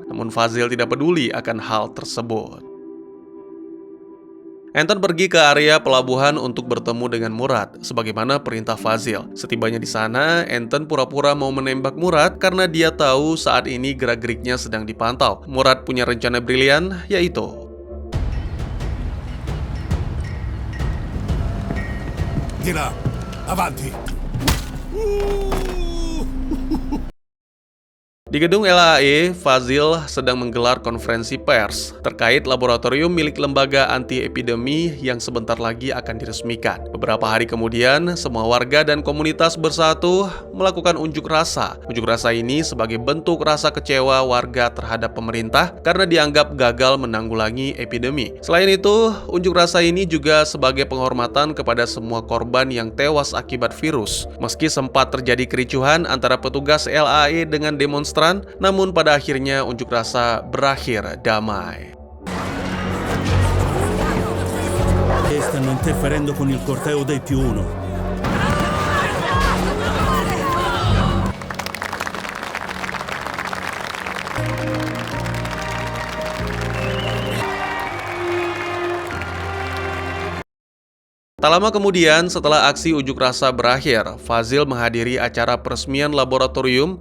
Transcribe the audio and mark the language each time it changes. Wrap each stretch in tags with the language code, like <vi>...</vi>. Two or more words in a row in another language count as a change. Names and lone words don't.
<id>Namun Fazil tidak peduli akan hal tersebut. Enten pergi ke area pelabuhan untuk bertemu dengan Murad, sebagaimana perintah Fazil. Setibanya di sana, Enten pura-pura mau menembak Murad karena dia tahu saat ini gerak-geriknya sedang dipantau. Murad punya rencana brilian, yaitu</id> <it>Di là, avanti.</it> <id>Di gedung LAE, Fazil sedang menggelar konferensi pers terkait laboratorium milik lembaga anti-epidemi yang sebentar lagi akan diresmikan. Beberapa hari kemudian, semua warga dan komunitas bersatu melakukan unjuk rasa. Unjuk rasa ini sebagai bentuk rasa kecewa warga terhadap pemerintah karena dianggap gagal menanggulangi epidemi. Selain itu, unjuk rasa ini juga sebagai penghormatan kepada semua korban yang tewas akibat virus. Meski sempat terjadi kericuhan antara petugas LAE dengan demonstran, namun pada akhirnya unjuk rasa berakhir damai.</id> <it>Stanno interferendo con il corteo dei più uno.</it> <id>Tak lama kemudian, setelah aksi unjuk rasa berakhir, Fazil menghadiri acara peresmian laboratorium.</id>